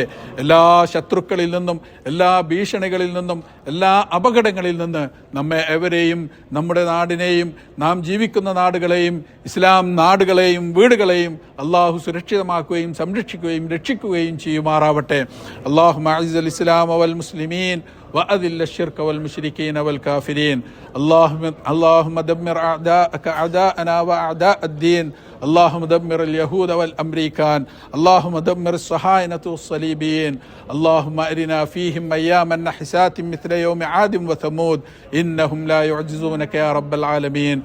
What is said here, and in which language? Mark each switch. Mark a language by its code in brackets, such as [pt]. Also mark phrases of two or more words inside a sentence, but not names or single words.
[ml] എല്ലാ ശത്രുക്കളിൽ നിന്നും, എല്ലാ ഭീഷണികളിൽ നിന്നും, എല്ലാ അപകടങ്ങളിൽ നിന്ന് നമ്മെ എവരെയും, നമ്മുടെ നാടിനെയും, നാം ജീവിക്കുന്ന നാടുകളെയും, ഇസ്ലാം നാടുകളെയും വീടുകളെയും അള്ളാഹു സുരക്ഷിതമാക്കുകയും സംരക്ഷിക്കുകയും രക്ഷിക്കുകയും ചെയ്യുമാറാവട്ടെ. [ar] اللهم أعز الإسلام والمسلمين وأذل الشرك والمشركين والكافرين. اللهم دمر أعداءك أعداءنا وأعداء الدين. اللهم دمر اليهود والأمريكان. اللهم دمر الصهاينة والصليبيين. اللهم أرنا فيهم أياما نحسات مثل يوم عاد وثمود إنهم لا يعجزونك يا رب العالمين.